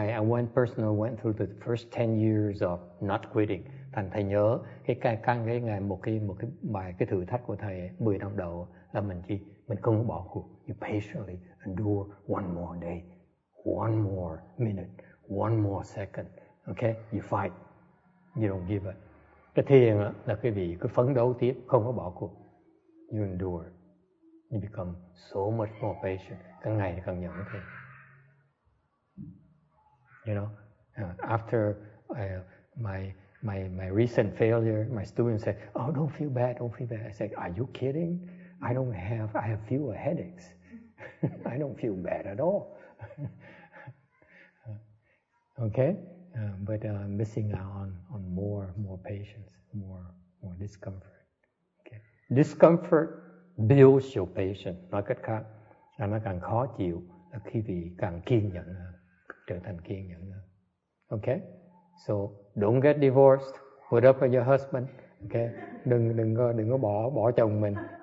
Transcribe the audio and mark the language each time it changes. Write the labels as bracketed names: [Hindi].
[English] I went through the first 10 years of not quitting. [Vietnamese] Thầy nhớ cái ngày một cái thử thách của thầy 10 năm đầu là mình không bỏ cuộc. [English] You patiently endure one more day, one more minute, one more second. Okay, you fight, you don't give up. [Vietnamese] Cái thiền là cái vị cứ phấn đấu tiếp, không có bỏ cuộc. [English] You endure, you become so much more patient. [Vietnamese] Càng ngày càng nhẫn thêm. [English] You know, after my recent failure, my students said, "Oh, don't feel bad." I said, "Are you kidding? I have fewer headaches. I don't feel bad at all." Okay, but missing out on more patience, more discomfort. Okay, discomfort builds your patience. [Vietnamese] Nói cách khác, là nó càng khó chịu là khi vị càng kiên nhẫn hơn, trở thành kiên nhẫn hơn. [English] Okay, so don't get divorced. Put up with your husband. [Vietnamese] Okay, đừng có bỏ chồng mình.